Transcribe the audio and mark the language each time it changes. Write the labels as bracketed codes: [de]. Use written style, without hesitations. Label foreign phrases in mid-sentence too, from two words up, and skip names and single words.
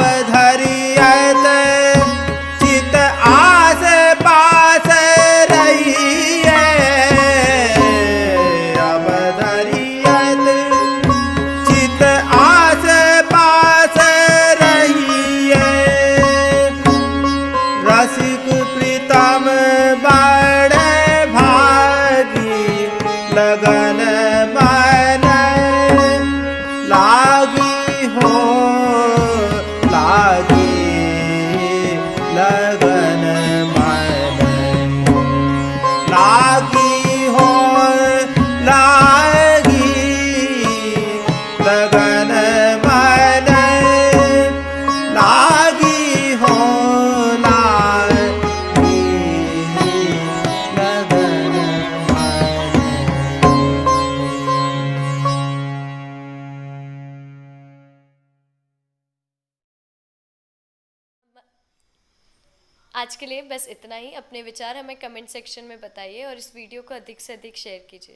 [hi] धरियत चित आस पास रही है अब धरियत चित आस पास रही है रसिक प्रीतम बड़े भागी लगन मन लागी हो लागी लगन मन लागी हो लागी लगन मन लागी हो लागी लगन मन। आज के लिए बस इतना ही। अपने विचार हमें [en] comment section [hi] में बताइए और इस वीडियो को अधिक से अधिक शेयर कीजिए।